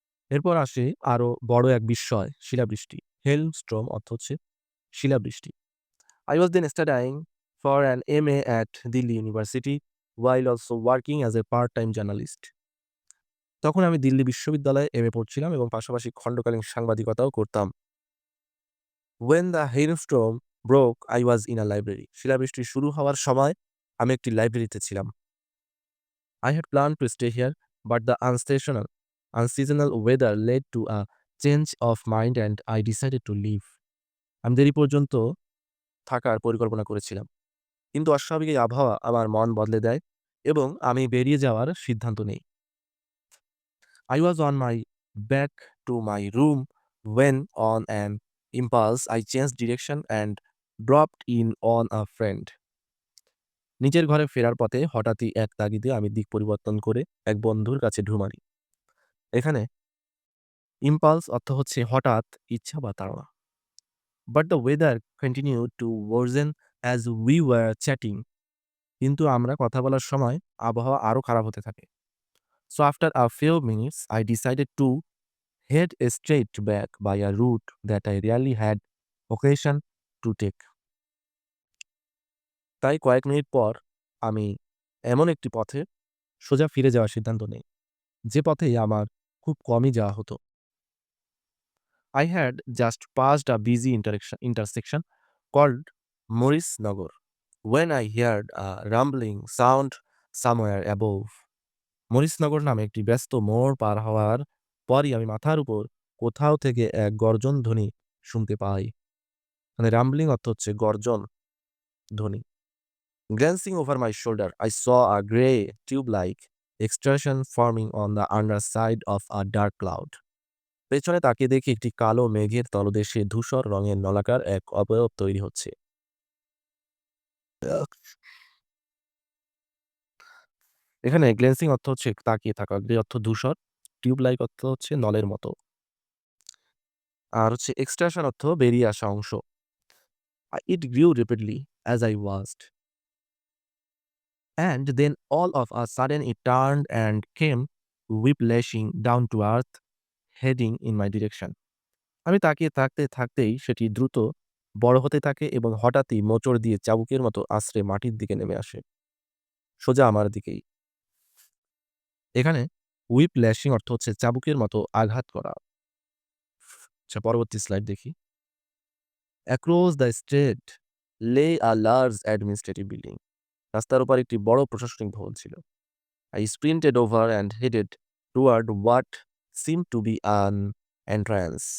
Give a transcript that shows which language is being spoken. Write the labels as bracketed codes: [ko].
[bn] এরপর আসে আরো বড় এক বিস্ময়, শিলাবৃষ্টি। হেলস্টর্ম অর্থ হচ্ছে শিলাবৃষ্টি। [en] I was then studying for an MA at Delhi university while also working as a part-time journalist. [bn] তখন আমি দিল্লি বিশ্ববিদ্যালয়ে MA পড়ছিলাম এবং পাশাপাশি খণ্ডকালীন সাংবাদিকতাও করতাম। [en] When the hailstorm broke, I was in a library. [bn] শিলাবৃষ্টি শুরু হওয়ার সময় আমি একটি লাইব্রেরিতে ছিলাম। [en] I had planned to stay here, but the unseasonal weather led to a change of mind and I decided to leave. [bn] আমি দেরি পর্যন্ত থাকার পরিকল্পনা করেছিলাম। কিন্তু অস্বাভাবিক এই আবহাওয়া আমার মন বদলে দেয় এবং আমি বেরিয়ে যাওয়ার সিদ্ধান্ত নেই। [en] I was on my back to my room when on an impulse I changed direction and dropped in on a friend. [bn] নিজের ঘরে ফেরার পথে হঠাৎই এক তাগিদে আমি দিক পরিবর্তন করে এক বন্ধুর কাছে ঢুঁ মারি। এখানে ইম্পালস অর্থ হচ্ছে হঠাৎ, ইচ্ছা বা তাড়না। [en] But the weather continued to worsen as we were chatting. [bn] কিন্তু আমরা কথা বলার সময় আবহাওয়া আরো খারাপ হতে থাকে। [en] So after a few minutes I decided to head straight back by a route that I rarely had occasion to take. [bn] তাই কয়েক মিনিট পর আমি এমন একটি পথে সোজা ফিরে যাওয়ার সিদ্ধান্ত নেই, যে পথে আমার খুব কমই যাওয়া হতো। [en] I had just passed a busy intersection called Morris Nagar when I heard a rumbling sound somewhere above. [bn] Maurice Nagar নামে একটি ব্যস্ত মোড় পার হওয়ার পরই আমি মাথার উপর কোথাও থেকে এক গর্জন ধ্বনি শুনতে পাই। মানে রাম্বলিং অর্থ হচ্ছে গর্জন ধ্বনি। [en] Glancing over my shoulder, I saw a grey tube-like extrusion forming on the underside of a dark cloud. [bn] পেছনে তাকিয়ে দেখি একটি কালো মেঘের তলদেশে ধূসর রঙের নলাকার এক অবয়ব তৈরি হচ্ছে। এখানে গ্লেন্সিং অর্থ হচ্ছে তাকিয়ে থাকা, গ্রে অর্থ ধূসর, টিউব লাইক অর্থ হচ্ছে নলের মতো, আর হচ্ছে এক্সট্রাকশন অর্থ বেরিয়ে আসা অংশ। [en] It grew rapidly as I watched, and then all of a sudden it turned and came whiplashing down to earth, heading in my direction. [bn] আমি তাকিয়ে থাকতেই সেটি দ্রুত বড় হতে থাকে এবং হঠাৎই মোচড় দিয়ে চাবুকের মতো আছড়ে মাটির দিকে নেমে আসে, সোজা আমার দিকেই। এখানে হুইপ ল্যাশিং অর্থ হচ্ছে চাবুকের মতো আঘাত করা। আচ্ছা, পরবর্তী স্লাইড দেখি। [en] Across the street lay a large administrative building. [bn] রাস্তার উপর একটি বড় প্রশাসনিক ভবন ছিল। [en] I sprinted over and headed toward what seemed to be an entrance.